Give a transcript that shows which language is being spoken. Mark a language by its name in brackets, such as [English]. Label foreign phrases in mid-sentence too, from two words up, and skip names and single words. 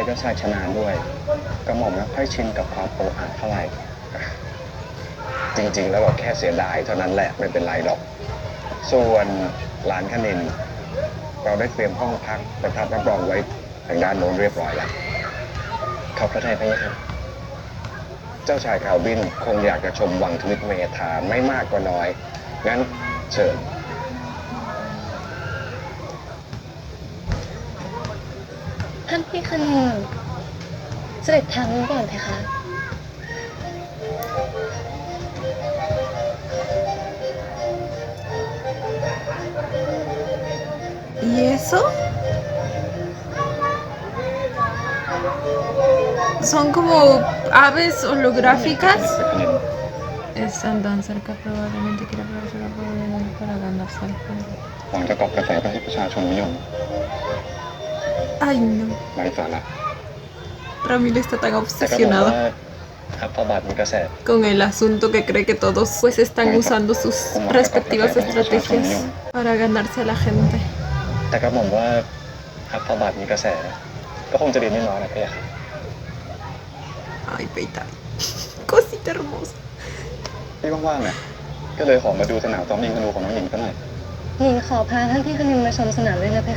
[Thai] เจ้าชายชนานด้วย กระหม่อมไม่ค่อยชินกับความโออาเท่าไหร่ จริงๆ แล้วเราแค่เสียดายเท่านั้นแหละไม่เป็นไรหรอก ส่วนหลานคณิน เราได้เตรียมห้องพักประทับรับรองไว้ทางด้านโน้นเรียบร้อยแล้วขอบพระทัยพระยะค่ะเจ้าชายคาวินคงอยากจะชมวังทวิตเมธาไม่มากก็น้อย งั้นเชิญ ท่านพี่คณินเสด็จทางนู้นก่อนเพคะ [Spanish] ¿Y eso? Son como aves holográficas. Están tan cerca, probablemente quiera aprovechar la oportunidad para ganarse al juego. [Thai] หวังจะกอบกระแสไปให้ประชาชนนิยม [Spanish] Ay, no. [Thai] ไร้สาระ [Spanish] Ramil está tan [Thai] แต่ก็บอก [Spanish] obsesionado [Thai] ว่าทัพพระบาทมีกระแส [Spanish] con el asunto que cree que todos pues están usando sus respectivas estrategias para ganarse a la gente. [Thai] แต่ก็มองว่าทัพพระบาทมีกระแส ก็คงจะดีไม่น้อยนะพี่ค่ะ [Spanish] Ay, Peita. Cosita hermosa. [Thai] พี่ว่างๆเนี่ยก็เลยขอมาดูสนามซ้อมยิงธนูของน้องหญิงสักหน่อย หญิงขอพาท่านพี่คณินมาชมสนามด้วยนะเพคะ